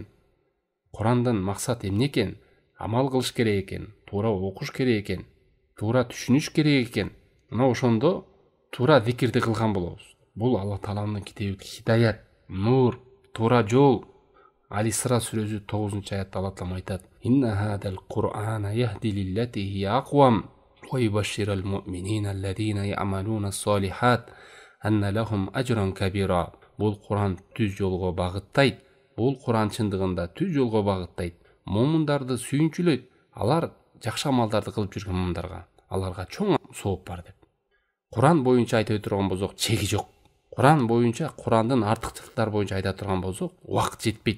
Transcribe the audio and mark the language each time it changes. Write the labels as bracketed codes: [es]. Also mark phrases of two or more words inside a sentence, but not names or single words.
[ky] Курандын максат эмне экен? Амал кылыш керек экен, туура окуш керек экен, туура түшүнүш керек экен. Мына ошондо туура зикирди кылган болобуз. Бул Аллах Тааланын китеби, хидаят, нур, туура жол. Али-Исра сүрөсү 9-аятта Аллах Таала айтат: [ar] "إن هذا القرآن يهدي للتي هي أقوم ويبشر المؤمنين الذين يعملون الصالحات أن لهم أجرا كبيرا." [ky] Бул Куран түз жолго багыттайт. Бул Куран чындыгында түз жолго багыттайт. Момундарды сүйүнчүлөйт. Алар жакшы амалдарды кылып жүргөн момундарга, аларга чоң сооп бар деп. Куран боюнча айтып турган болсок, чеги жок. Куран боюнча, Курандын артыкчылыктары боюнча айта турган болсок, убакыт жетпейт.